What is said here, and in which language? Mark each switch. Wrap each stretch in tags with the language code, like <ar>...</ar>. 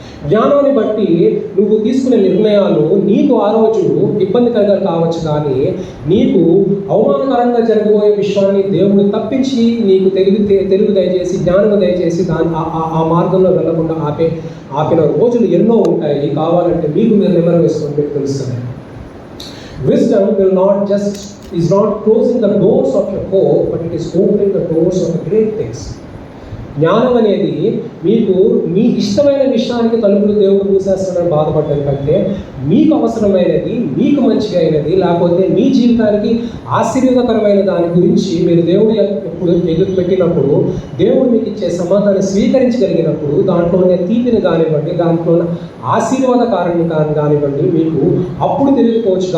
<te>జ్ఞానాన్ని బట్టి నువ్వు తీసుకునే నిర్ణయాలు నీకు ఆ రోజు ఇబ్బందికరంగా కావచ్చు, కానీ నీకు అవమానకరంగా జరగబోయే విషయాన్ని దేవుడు తప్పించి నీకు తెలుగు దయచేసి, జ్ఞానం దయచేసి ఆ మార్గంలో వెళ్లకుండా ఆపిన రోజులు ఎన్నో ఉంటాయి. కావాలంటే మీకు మీరు నెమరు వేసుకొని మీకు తెలుస్తుంది.</te> <en>Wisdom is not closing the doors of your hope, but it is opening the doors of the great things.</en> <te>జ్ఞానం అనేది మీకు మీ ఇష్టమైన విషయానికి తలుపులు దేవుడు మూసేస్తున్నాడని బాధపడటం కంటే, మీకు అవసరమైనది, మీకు మంచిగా అయినది, లేకపోతే మీ జీవితానికి ఆశీర్వాదకరమైన దాని గురించి మీరు దేవుడు ఎప్పుడు ఎదురు పెట్టినప్పుడు, దేవుడు మీకు ఇచ్చే సమాధానం స్వీకరించగలిగినప్పుడు, దాంట్లోనే తీపిని కానివ్వండి, దాంట్లో ఆశీర్వాదకారణం కానివ్వండి, మీకు అప్పుడు తెలియకపోవచ్చు.</te>